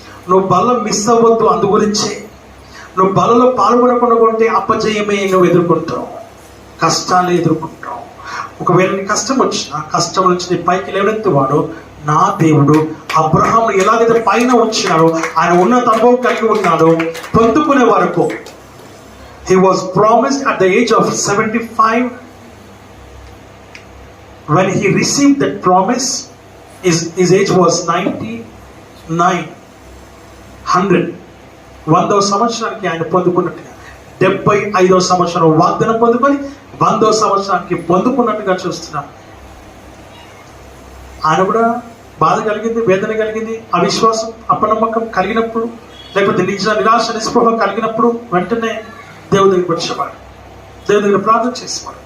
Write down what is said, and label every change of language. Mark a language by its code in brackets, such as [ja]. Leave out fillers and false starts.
[te] నువ్వు బల్ల మిస్ అవ్వద్దు. అందు గురించే నువ్వు బలలో పాల్గొనకుండా కొంటే అపజయమే నువ్వు ఎదుర్కొంటావు, కష్టాలు ఎదుర్కొంటావు. ఒకవేళ నీ కష్టం వచ్చినా కష్టం నుంచి నీ పైకి లేవనెత్తువాడు నా దేవుడు. అబ్రహాం ఎలాగైతే పైన వచ్చినాడో ఆయన ఉన్నత అనుభవం కలిగి ఉన్నాడో పొందుకునే వరకు. [en] He was promised at the age of 75. When he received that promise, his age was 99. 100. [te] 100వ సంవత్సరానికి ఆయన పొందుకున్నట్టుగా 75వ సంవత్సరం వాగ్దానం పొందుకొని 100వ సంవత్సరానికి పొందుకున్నట్టుగా చూస్తున్నాం. ఆయన కూడా బాధ కలిగింది, వేదన కలిగింది, అవిశ్వాసం, అపనమ్మకం కలిగినప్పుడు, లేకపోతే నిరాశ నిస్పృహ కలిగినప్పుడు వెంటనే దేవుడి దగ్గరికి వచ్చేవాడు, దేవుడి దగ్గర ప్రార్థన చేసేవాడు.